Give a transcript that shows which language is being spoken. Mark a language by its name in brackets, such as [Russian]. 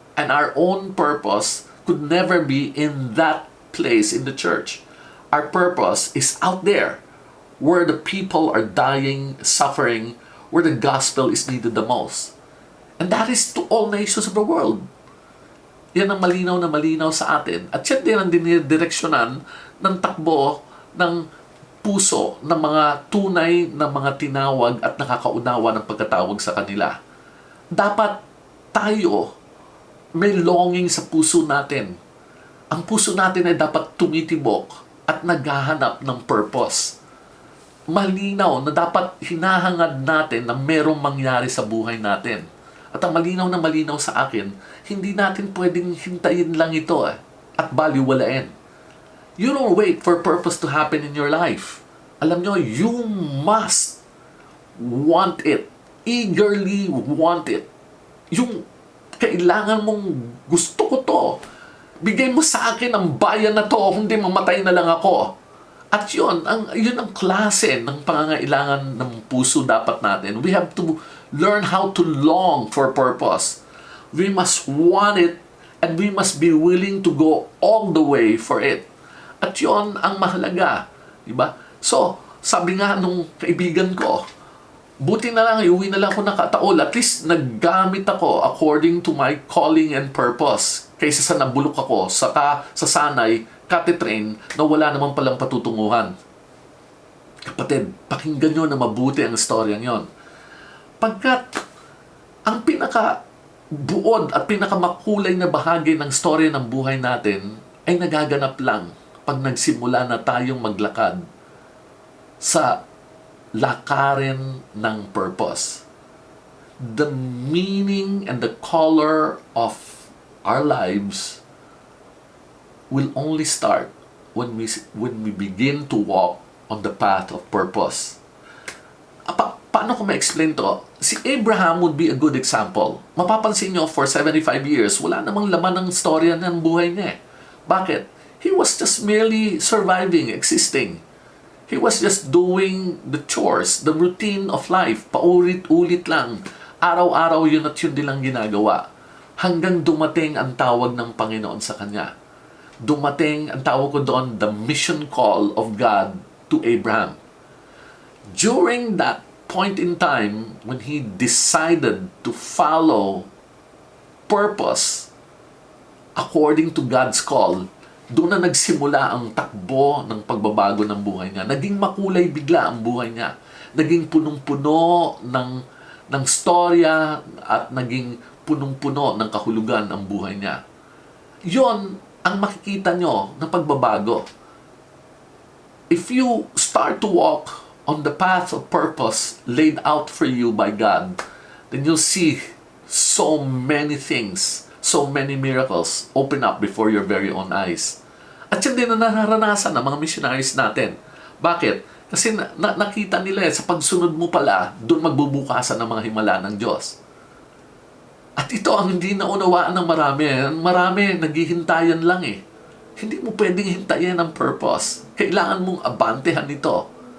[English] And our own purpose could never be in that place in the church. Our purpose is out there, where the people are dying, suffering, where the gospel is needed the most. And that is to all nations of the world. [Filipino] Yan ang malinaw na malinaw sa atin. At yan din ang dinidireksyonan ng takbo ng puso ng mga tunay na mga tinawag at nakakaunawa ng pagkatawag sa kanila. Dapat tayo may longing sa puso natin. Ang puso natin ay dapat tumitibok at naghahanap ng purpose. Malinaw na dapat hinahangad natin na merong mangyari sa buhay natin. At ang malinaw na malinaw sa akin, hindi natin pwedeng hintayin lang ito at baliwalain. [English] You don't wait for purpose to happen in your life. [Filipino] Alam nyo, [English] you must want it. Eagerly want it. [Filipino] Yung kailangan mong gusto ko to. Bigay mo sa akin ang bayan na to, hindi mamatay na lang ako. At yun ang klase ng pangangailangan ng puso dapat natin. [English] We have to learn how to long for purpose. We must want it and we must be willing to go all the way for it. [Filipino] At yun ang mahalaga. Diba? So, sabi nga nung kaibigan ko, buti na lang, iuwi na lang ako ng Ataul. [English] At least [Filipino] naggamit ako [English] according to my calling and purpose. [Filipino] Kaysa sa nabulok ako sa sanay, katitrain na wala naman palang patutunguhan. Kapatid, pakinggan nyo na mabuti ang storyang yon. Pagkat ang pinaka-buod at pinakamakulay na bahagi ng storya ng buhay natin ay nagaganap lang pag nagsimula na tayong maglakad sa lakarin ng purpose. [English] the meaning and the color of our lives will only start when we begin to walk on the path of purpose. [Filipino] Paano ko ma-explain to? Si Abraham [English] would be a good example. [Filipino] Mapapansin nyo, [English] for 75 years, [Filipino] wala namang laman ng storya ng buhay niya. Bakit? [English] He was just merely surviving, existing. He was just doing the chores, the routine of life. [Filipino] Paulit-ulit lang. Araw-araw yun at yun din lang ginagawa. Hanggang dumating ang tawag ng Panginoon sa kanya. Dumating, ang tawag ko doon, [English] the mission call of God to Abraham. During that point in time, when he decided to follow purpose according to God's call, [Filipino] doon na nagsimula ang takbo ng pagbabago ng buhay niya. Naging makulay bigla ang buhay niya. Naging punong-puno ng storya at naging punong-puno ng kahulugan ang buhay niya. Yon ang makikita nyo na pagbabago. [English] If you start to walk on the path of purpose laid out for you by God, then you'll see so many things, so many miracles open up before your very own eyes. [Filipino] At yun din na naranasan ng mga missionaries natin. Bakit? Kasi nakita nila sa pagsunod mo pala, doon magbubukasan ng mga himala ng Diyos. At ito ang hindi naunawaan ng marami. Marami, naghihintayan lang eh. Hindi mo pwedeng hintayin ang purpose. Kailangan mong abantehan ito.